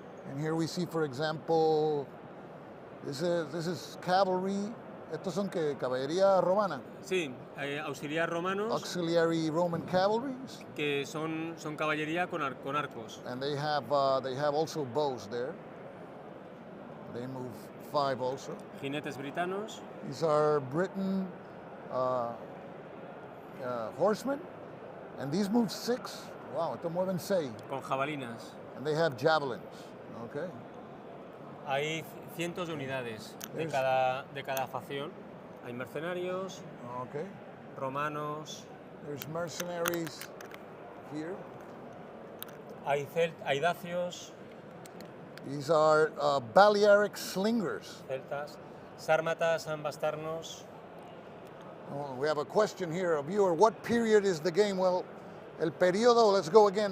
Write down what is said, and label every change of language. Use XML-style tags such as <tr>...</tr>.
<en>And here we see, for example, this is cavalry.</en> <es>Estos son que caballería romana. Sí, auxiliar romanos.</es> <en>Auxiliary Roman cavalry.</en> <es>Que son caballería con arcos.</es> <en>And they have also bows there. They move 5 also.</en> <es>Jinetes britanos.</es> <en>These are Briton horsemen, and these move 6.</en> <es>Wow, estos mueven 6. Con jabalinas.</es> <en>And they have javelins. Okay.</en> <es>Hay cientos de unidades de cada facción. Hay mercenarios,</es> <en>okay,</en> <es>romanos.</es> <en>There's mercenaries here.</en> <es>Hay dacios.</es> <en>These are Balearic slingers.</en> <es>Celtas. Sármatas, ambastarnos.</es> <en>Oh, we have a question here, a viewer. What period is the game? Well,</en> <es>el periodo,</es> <en>let's go again.</en>